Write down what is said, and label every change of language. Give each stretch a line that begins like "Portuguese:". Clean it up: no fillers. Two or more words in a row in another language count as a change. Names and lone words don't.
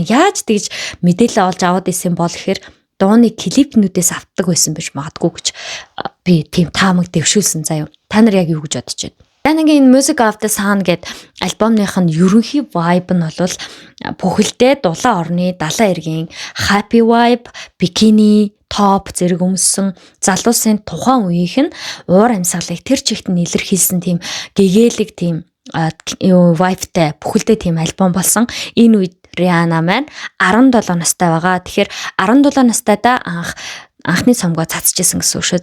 Mongolian: Яаж тэгж мэдээлэл олж аваад исэн бол гэхээр дууны клипнүүдээс автдаг байсан байж магадгүй гэж би тийм таамаг дэвшүүлсэн заяа. Та нар яг юу гэж бодож байна? Рианагийн Music of the Sun гэдэг альбомных нь ерөнхий vibe нь бол бүхэлдээ дулаан орны далайн эргийн
English: happy vibe, bikini, top
Mongolian: зэрэг өмссөн залуусын тухайн үеийнх нь уур амьсгалыг тэр чигт нь илэрхийлсэн тийм гэгээлэг тийм vibe-тай бүхэлдээ тийм альбом болсон. Энэ үед Риана маань 17 настай байгаа. Тэгэхээр 17 настайдаа анх анхны цомгоо цацчихсан гэсэн үг шүү.